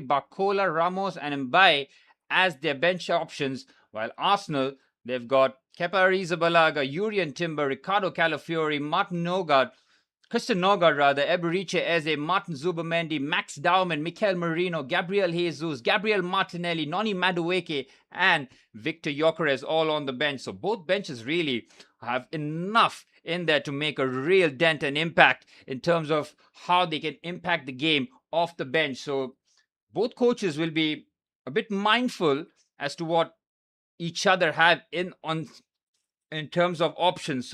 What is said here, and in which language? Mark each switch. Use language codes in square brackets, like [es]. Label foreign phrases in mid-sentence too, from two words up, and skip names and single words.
[en] Bacola, Ramos, and Mbaye as their bench options, while Arsenal, they've got Kepa Arrizabalaga, Urian Timber, Ricardo Calafiori, Martin Nogard, Christian Nogard rather, Eberiche Eze, Martin Zubamendi, Max Dauman, Mikel Merino, Gabriel Jesus, Gabriel Martinelli, Noni Madueke, and Victor Gyökeres all on the bench. So both benches really have enough in there to make a real dent and impact in terms of how they can impact the game off the bench. So both coaches will be a bit mindful as to what each other have in terms of options.